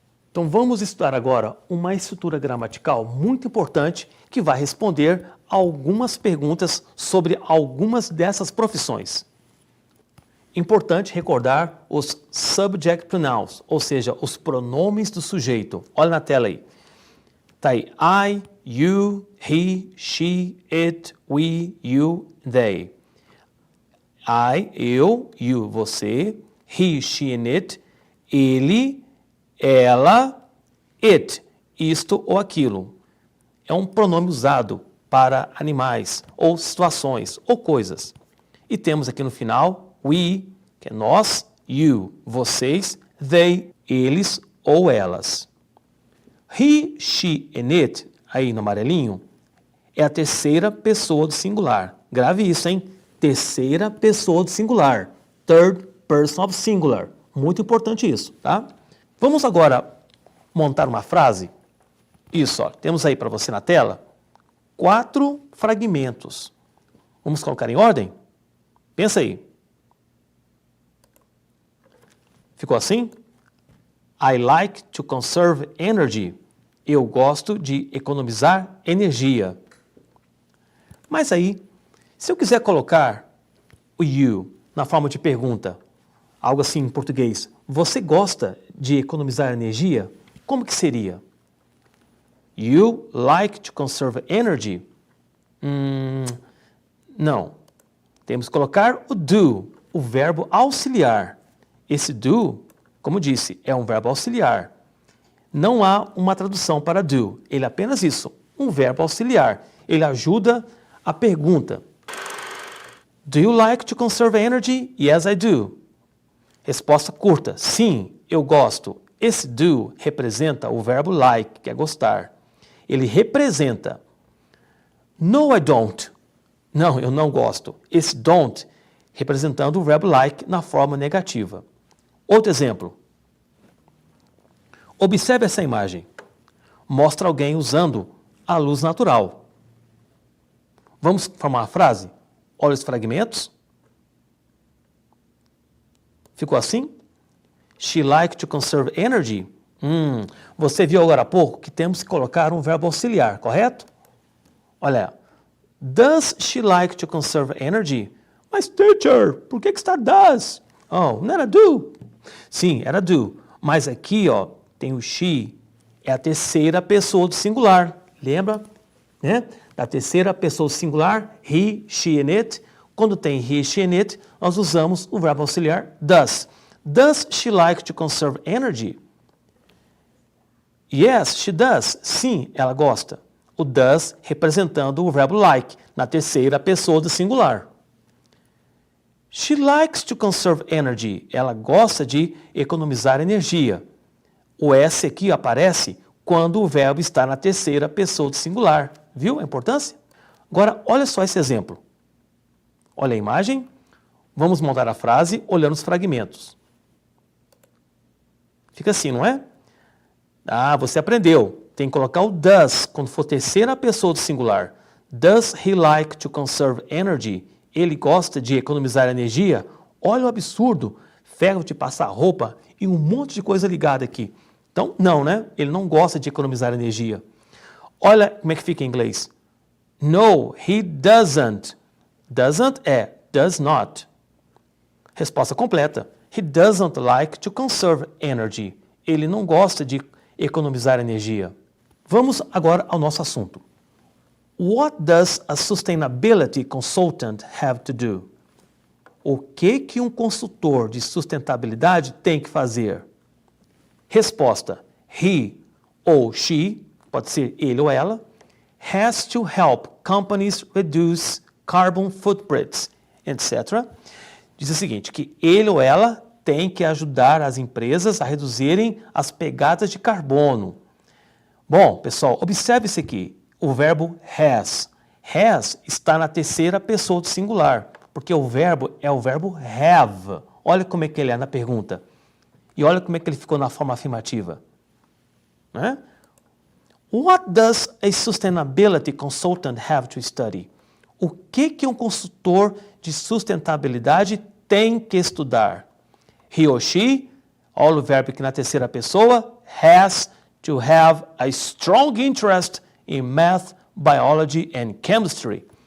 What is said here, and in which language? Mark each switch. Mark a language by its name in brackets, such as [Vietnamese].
[Portuguese] Então vamos estudar agora uma estrutura gramatical muito importante que vai responder a algumas perguntas sobre algumas dessas profissões. Importante recordar os subject pronouns, ou seja, os pronomes do sujeito. Olha na tela aí. Tá aí, [English] I, you, he, she, it, we, you, they. [Portuguese] I, eu, you, você, [English] he, she and it, [Portuguese] ele, ela, it, isto ou aquilo. É um pronome usado para animais, ou situações, ou coisas. E temos aqui no final, we, que é nós, you, vocês, they, eles ou elas. [English] He, she and it, [Portuguese] aí no amarelinho, é a terceira pessoa do singular. Grave isso, hein? Terceira pessoa do singular. [English] Third person of singular. [Portuguese] Muito importante isso, tá? Vamos agora montar uma frase. Isso, ó, temos aí para você na tela 4 fragmentos. Vamos colocar em ordem? Pensa aí. Ficou assim? [English] I like to conserve energy. [Portuguese] Eu gosto de economizar energia. Mas aí, se eu quiser colocar o you na forma de pergunta, algo assim em português, você gosta de economizar energia? Como que seria? [English] You like to conserve energy? [Portuguese] Não. Temos que colocar o do, o verbo auxiliar. Esse do, como disse, é um verbo auxiliar. Não há uma tradução para do. Ele é apenas isso, um verbo auxiliar. Ele ajuda a pergunta. [English] Do you like to conserve energy? Yes, I do. [Portuguese] Resposta curta. Sim, eu gosto. Esse do representa o verbo like, que é gostar. Ele representa. [English] No, I don't. [Portuguese] Não, eu não gosto. Esse don't representando o verbo like na forma negativa. Outro exemplo. Observe essa imagem. Mostra alguém usando a luz natural. Vamos formar uma frase? Olha os fragmentos. Ficou assim? [English] She like to conserve energy. [Portuguese] Você viu agora há pouco que temos que colocar um verbo auxiliar, correto? Olha, [English] does she like to conserve energy? [Portuguese] Mas teacher, por que está does? Oh, não era do? Sim, era do. Mas aqui, ó, tem o she, é a terceira pessoa do singular. Lembra? Né? Da terceira pessoa do singular, [English] he, she and it. [Portuguese] Quando tem [English] he, she and it, [Portuguese] nós usamos o verbo auxiliar does. [English] Does she like to conserve energy? Yes, she does. [Portuguese] Sim, ela gosta. O does representando o verbo like, na terceira pessoa do singular. [English] She likes to conserve energy. [Portuguese] Ela gosta de economizar energia. O S aqui aparece quando o verbo está na terceira pessoa do singular. Viu a importância? Agora, olha só esse exemplo. Olha a imagem. Vamos montar a frase olhando os fragmentos. Fica assim, não é? Ah, você aprendeu. Tem que colocar o does quando for terceira pessoa do singular. [English] Does he like to conserve energy? [Portuguese] Ele gosta de economizar energia? Olha o absurdo. Ferro de passar roupa e um monte de coisa ligada aqui. Então, não, né? Ele não gosta de economizar energia. Olha como é que fica em inglês. [English] No, he doesn't. Doesn't é does not. [Portuguese] Resposta completa. [English] He doesn't like to conserve energy. [Portuguese] Ele não gosta de economizar energia. Vamos agora ao nosso assunto. [English] What does a sustainability consultant have to do? [Portuguese] O que um consultor de sustentabilidade tem que fazer? [English] Resposta. He ou she, [Portuguese] pode ser ele ou ela, [English] has to help companies reduce carbon footprints, etc. [Portuguese] Diz o seguinte, que ele ou ela tem que ajudar as empresas a reduzirem as pegadas de carbono. Bom, pessoal, observe isso aqui. O verbo has. Has está na terceira pessoa do singular, porque o verbo é o verbo have. Olha como é que ele é na pergunta. E olha como é que ele ficou na forma afirmativa. Né? [English] What does a sustainability consultant have to study? [Portuguese] O que um consultor de sustentabilidade tem que estudar? [English] He or she, [Portuguese] olha o verbo aqui na terceira pessoa, [English] has to have a strong interest in math, biology and chemistry.